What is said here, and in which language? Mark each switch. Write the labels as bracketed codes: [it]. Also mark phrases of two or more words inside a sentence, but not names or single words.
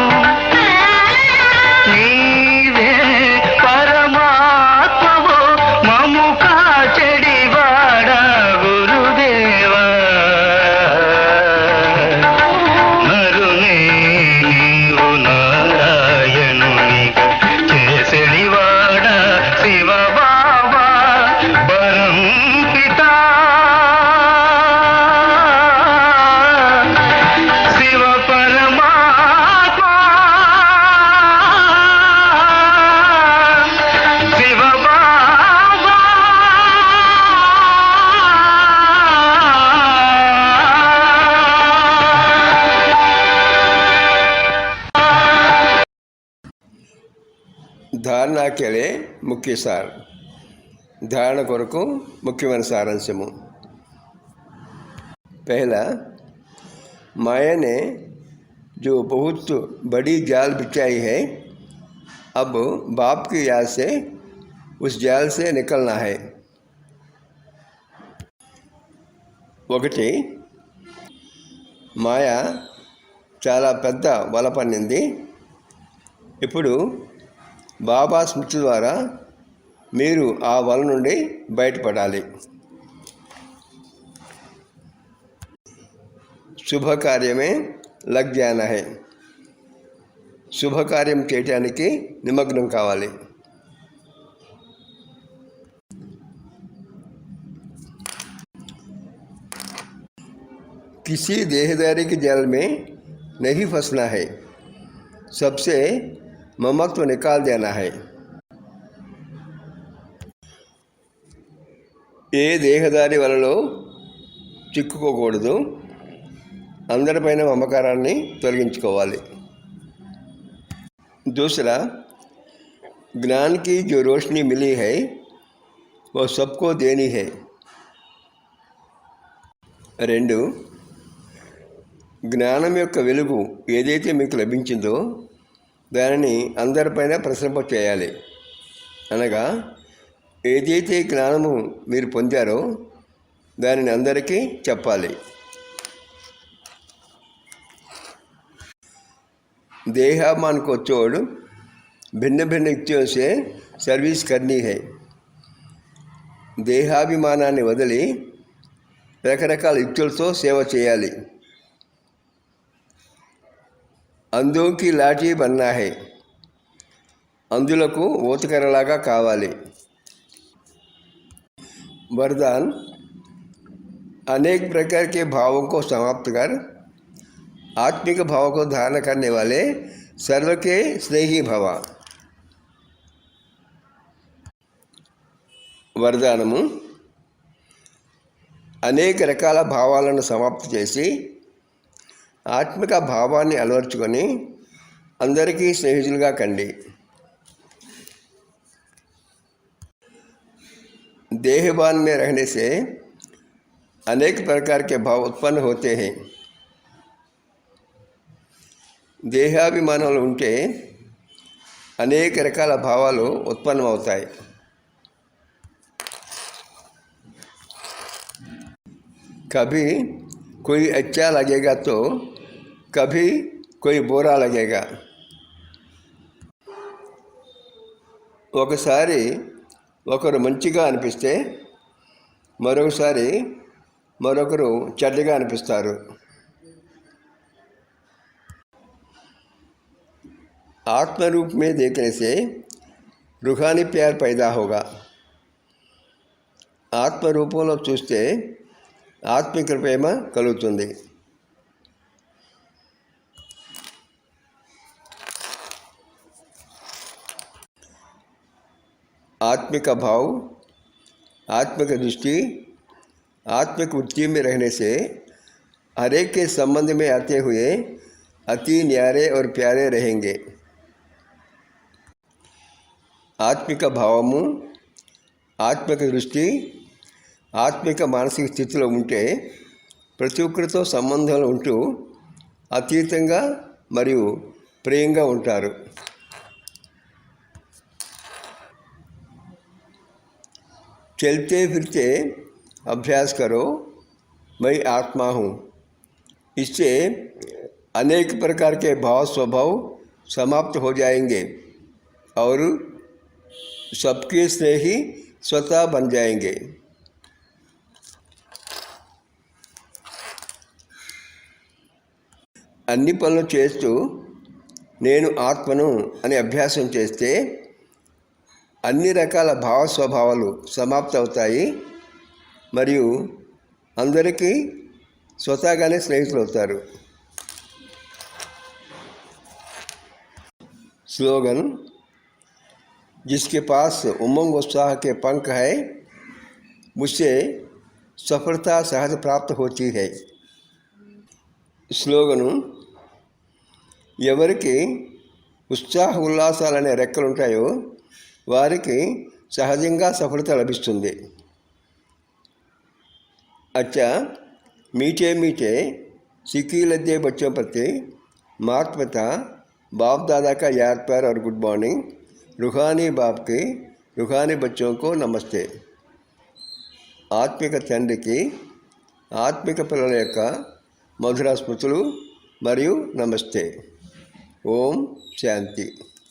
[te] నీవే పరమాత్మవు మము కాచెడివాడా గురుదేవా నరునే నీవు నారాయణునిగా చేసెడివాడా శివ బాబా పరం పితా శివ పరమాత్మా శివ బాబా [hi] धारणा के लिए मुख्य सार [te] धारण కొరకు ముఖ్యమైన సారాంశము [hi] पहला माया ने जो बहुत बड़ी जाल बिछाई है अब बाप की याद से उस जाल से निकलना है [te] ఒకటి మాయ చాలా పెద్ద వల పన్నింది ఇప్పుడు బాబా స్మృతి ద్వారా మీరు ఆ వల నుండి బయటపడాలి శుభ కార్యమే [hi] लग जाना है [te] శుభకార్యం చేయటానికి నిమగ్నం కావాలి [hi] किसी देहदारी के जाल में नहीं फंसना है सबसे ममत्व निकाल देना है [te] ఏ దేహదారి వలలో చిక్కుకోకూడదు అందరిపైన మమకారాన్ని తొలగించుకోవాలి [hi] दूसरा ज्ञान की जो रोशनी मिली है वो सबको देनी है [te] రెండు జ్ఞానం యొక్క వెలుగు ఏదైతే మీకు లభించిందో దానిని అందరిపైన ప్రసరింప చేయాలి అనగా ఏదైతే జ్ఞానము మీరు పొందారో దానిని అందరికీ చెప్పాలి [hi] देहाभिमान को छोड़ भिन्न भिन्न युक्तियों से सर्विस करनी है [te] దేహాభిమానాన్ని వదిలి రకరకాల యుక్తులతో సేవ చేయాలి [hi] अंधों की लाठी बनना है, [te] अंधुలకు ఊతకర్రలాగా కావాలి। [hi] वरदान, अनेक प्रकार के भावों को समाप्त कर आत्मिक भाव को धारण करने वाले सर्व के स्नेही भव। [te] వరదానము, అనేక రకాల భావాలను సమాప్తి చేసి ఆత్మిక భావాన్ని అలవర్చుకొని అందరికీ స్నేహితులుగా కండి। [hi] देहभान में रहने से अनेक प्रकार के भाव उत्पन्न होते हैं। [te] దేహాభిమానాలు ఉంటే అనేక రకాల భావాలు ఉత్పన్నమవుతాయి। [hi] कभी कोई अच्छा लगेगा तो कभी कोई बुरा लगेगा। [te] ఒకసారి ఒకరు మంచిగా అనిపిస్తే మరొకసారి మరొకరు చెడ్డగా అనిపిస్తారు। [hi] आत्म रूप में देखने से रूहानी प्यार पैदा होगा। [te] ఆత్మ రూపంలో చూస్తే ఆత్మిక ప్రేమ కలుగుతుంది। [hi] आत्मिक भाव, आत्मिक दृष्टि, आत्मिक वृत्ति में रहने से हर एक के संबंध में आते हुए अति न्यारे और प्यारे रहेंगे। [te] ఆత్మిక భావము, ఆత్మిక దృష్టి, ఆత్మిక మానసిక స్థితిలో ఉంటే ప్రతి ఒక్కరితో సంబంధాలు ఉంటూ అతీతంగా మరియు ప్రియంగా ఉంటారు। [hi] चलते फिरते अभ्यास करो, मैं आत्मा हूँ। इससे अनेक प्रकार के भाव स्वभाव समाप्त हो जाएंगे और सबके स्नेही स्वतः बन जाएंगे। [te] అన్ని పనులు చేస్తూ నేను ఆత్మను అనే అభ్యాసం చేస్తే అన్ని రకాల భావ స్వభావాలు సమాప్త అవుతాయి మరియు అందరికీ స్వతహాగానే స్నేహితులు అవుతారు। [hi] स्लोगन, जिसके पास उमंग उत्साह के पंख है मुझसे सफलता सहज प्राप्त होती है। [te] స్లోగను, ఎవరికి ఉత్సాహ ఉల్లాసాలనే రెక్కలు ఉంటాయో వారికి సహజంగా సఫలత లభిస్తుంది। [hi] अच्छा, मीठे मीठे सिक्की लद्दे बच्चों प्रति माता पिता बाप दादा का याद प्यार और [en] good morning. [hi] रूहानी बाप के रूहानी बच्चों को नमस्ते। [te] ఆత్మిక తండ్రికి ఆత్మిక పిల్లల యొక్క మధుర స్మృతులు మరియు నమస్తే। ఓం శాంతి।